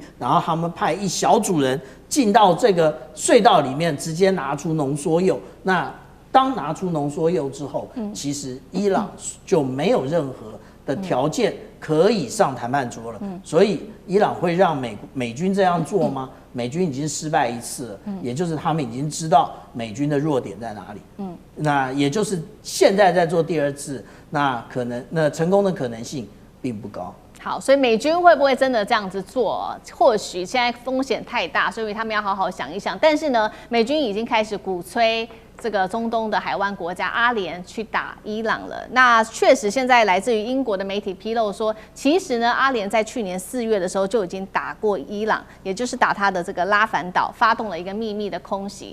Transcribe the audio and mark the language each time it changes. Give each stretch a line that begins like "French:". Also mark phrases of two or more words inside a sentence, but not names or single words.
Chinese: 然後他們派一小組人進到這個隧道裡面，直接拿出濃縮鈾。那當拿出濃縮鈾之後，其實伊朗就沒有任何的條件可以上談判桌了。所以伊朗會讓美軍這樣做嗎？美軍已經失敗一次了，也就是他們已經知道美軍的弱點在哪裡。那也就是現在在做第二次，那成功的可能性並不高。好，所以美軍會不會真的這樣子做？或許現在風險太大，所以他們要好好想一想。但是呢，美軍已經開始鼓吹這個中東的海灣國家阿聯去打伊朗了。那確實，現在來自於英國的媒體披露說，其實呢，阿聯在去年4月的時候就已經打過伊朗，也就是打他的這個拉凡島，發動了一個秘密的空襲。